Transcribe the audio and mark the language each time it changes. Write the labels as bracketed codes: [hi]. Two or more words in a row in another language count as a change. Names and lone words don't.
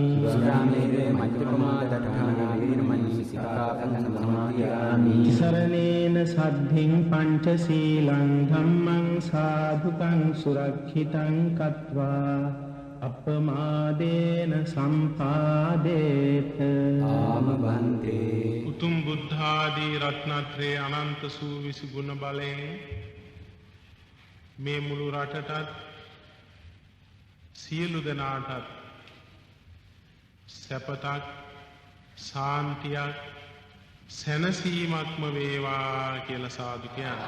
[pi] සුරාමේරය මජ්ජපමා දට්ඨානා වේරමණී සික්ඛාපදං සමාදියාමි තිසරණේන සද්ධින් පංචශීලං ධම්මං සාධුකං සුරක්ෂිතං කତ୍වා අපමාදේන සම්පාදේත ආම බන්තේ [si] උතුම් බුද්ධාදී රත්නත්‍රේ අනන්ත සූවිසි ගුණ බලයෙන් මේ මුළු රටටත් සියලු දෙනාටත් සැපතක් සාන්තියක් සැනසීමක්ම වේවා කියලා සාදු කියන්නේ.